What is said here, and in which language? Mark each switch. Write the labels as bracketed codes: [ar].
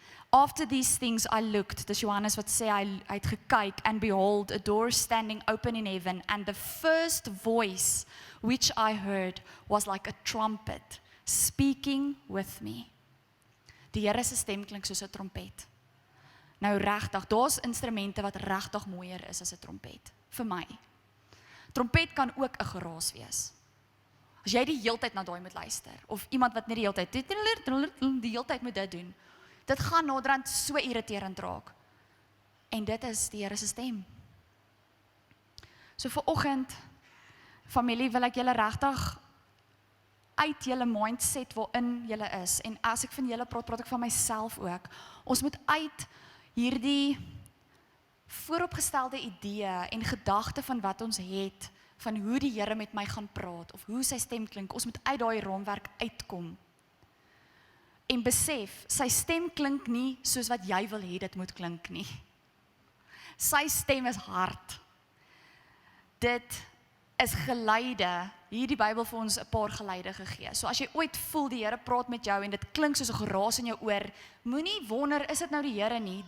[en] After these things I looked, [af] dis Johannes wat sê, hy het gekyk, [en] and behold, a door standing open in heaven, and the first voice which I heard was like a trumpet, speaking with me. [af] Die Here se stem klink soos 'n trompet. Nou regtig, daar's instrumente wat regtig mooier is as 'n trompet, vir my. Trompet kan ook 'n geraas wees. As jy die heeltyd na daai moet luister, of iemand wat net die heeltyd moet dit doen, dit gaan naderhand so irriterend raak. En dit is die Here se stem. So vir oggend, familie, wil ek julle regtig uit julle mindset waarin julle is. En as ek van julle praat ek van myself ook. Ons moet uit hierdie vooropgestelde idee en gedagte van wat ons het, van hoe die Here met my gaan praat, of hoe sy stem klink, ons moet uit daai raamwerk uitkom. En besef, sy stem klink nie soos wat jy wil hê dit moet klink nie. Sy stem is hard. Dit is geleide, hier die Bybel vir ons 'n paar geleide gegee. So as jy ooit voel die Here praat met jou en dit klink soos 'n geraas in jou oor, moenie wonder, is dit nou die Here nie?